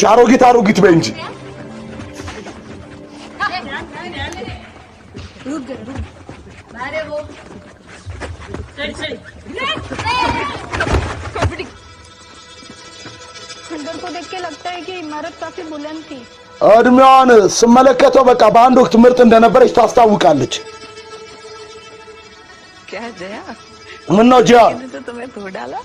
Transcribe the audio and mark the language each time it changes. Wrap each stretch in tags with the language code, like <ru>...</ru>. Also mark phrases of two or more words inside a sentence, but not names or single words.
<am>አሮጊት አሮጊት በይ እንጂ።</am> <hi>खंडर को देख के लगता है कि इमारत काफी बुलंद थी।</hi> <am>እድሜዋን ስመለከተው በቃ በአንድ ወቅት ምርጥ እንደነበረች ታስታውቃለች።</am> <hi>क्या जया?</hi> <am>ምን ነው ጂያ?</am> <hi>तो तुम्हें धो डाला?</hi>